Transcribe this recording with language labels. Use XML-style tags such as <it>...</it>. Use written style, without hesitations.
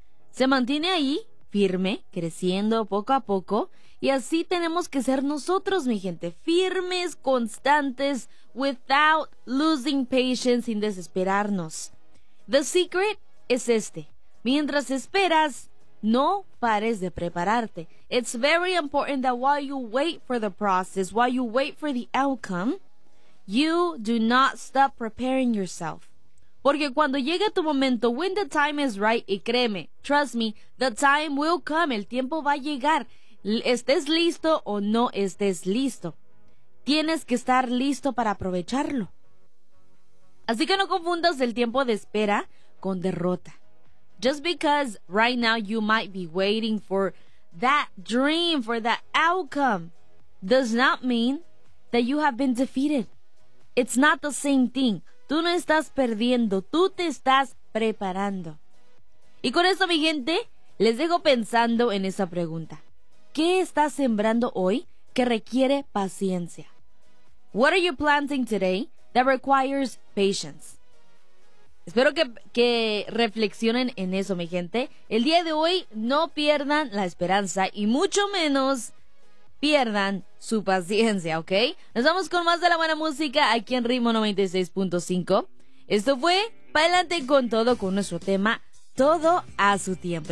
<es>Se mantiene ahí, firme, creciendo poco a poco. Y así tenemos que ser nosotros, mi gente. Firmes, constantes,</es> <en>without losing patience,</en> <es>sin desesperarnos.</es> <en>The secret</en> <es>es este. Mientras esperas, no pares de prepararte.</es> <en>It's very important that while you wait for the process, while you wait for the outcome, you do not stop preparing yourself. Porque cuando llegue tu momento, when the time is right, y créeme, trust me, the time will come, el tiempo va a llegar.</en> <es>Estés listo o no estés listo, tienes que estar listo para aprovecharlo. Así que no confundas el tiempo de espera con derrota.</es> <en>Just because right now you might be waiting for that dream, for that outcome, does not mean that you have been defeated. It's not the same thing.</en> <es>Tú no estás perdiendo, tú te estás preparando. Y con eso, mi gente, les dejo pensando en esa pregunta. ¿Qué estás sembrando hoy que requiere paciencia?</es> <en>What are you planting today that requires patience?</en> <es>Espero que reflexionen en eso, mi gente. El día de hoy no pierdan la esperanza y mucho menos pierdan su paciencia, ¿ok? Nos vamos con más de la buena música aquí en Ritmo 96.5. Esto fue Pa'lante con Todo, con nuestro tema Todo a Su Tiempo.</es>